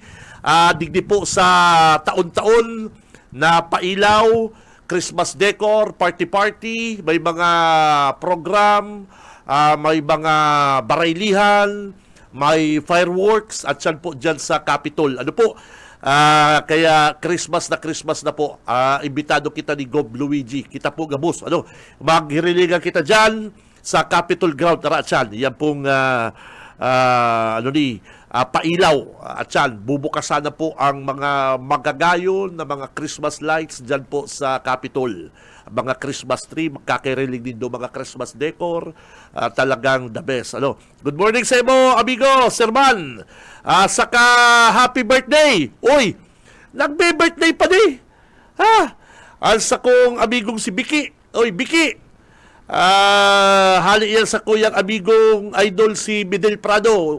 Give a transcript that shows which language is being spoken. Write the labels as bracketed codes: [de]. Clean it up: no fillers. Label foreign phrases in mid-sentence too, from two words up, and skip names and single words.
[bik] Digdi po sa taon-taon na pailaw, [en] Christmas decor, [bik] party-party, may mga program, may mga barailihan, may fireworks, at yan po dyan sa Capitol. Kaya Christmas na po, imbitado kita ni Gov Luigi. Kita po gabos, maghiriligan kita dyan sa Capitol Ground. Yan pong pailaw. At yan, bubukasan na po ang mga magagayon na mga [en] Christmas lights [bik] dyan po sa Capitol. Mga [en] Christmas tree, [bik] magkakirilig din doon mga [en] Christmas decor. [bik] Talagang [en] the best. Good morning [bik] sa mo, amigo, Sir Man. Saka [en] happy birthday. [bik] Uy, nagbe-birthday pa di. Sa kong amigong si Biki. Uy, Biki. Hali yan sa kuyang amigong idol si Midel Prado.